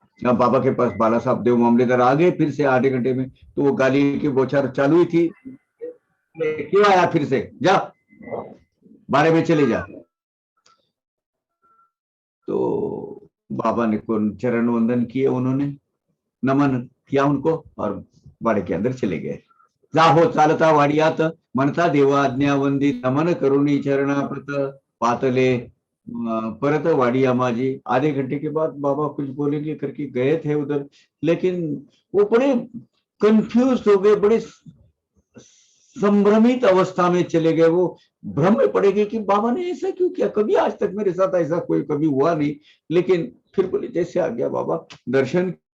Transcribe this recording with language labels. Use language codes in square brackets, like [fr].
[hi] अब बाबा के पास बाला साहब देव मामलेदार आ गए फिर से आधे घंटे में, तो वो गाली की बौछार चालू ही थी। क्यों आया फिर से, जा बाड़े में चले जा। तो बाबा ने को चरण वंदन किए, उन्होंने नमन किया उनको और बाड़े के अंदर चले गए। [mr] जाहो चालता वाडियात म्हणता देवा आज्ञा वंदित, नमन करुणी चरणाप्रत पातले परत वाडिया माझी। [hi] आधे घंटे के बाद बाबा कुछ बोलेंगे करके गए थे उधर, लेकिन वो बड़े कंफ्यूज हो गए, बड़े संभ्रमित अवस्था में चले गए। वो भ्रम में पड़े गए कि बाबा ने ऐसा क्यों किया, कभी आज तक मेरे साथ ऐसा कोई कभी हुआ नहीं। लेकिन फिर बोले जैसे आ गया बाबा दर्शन।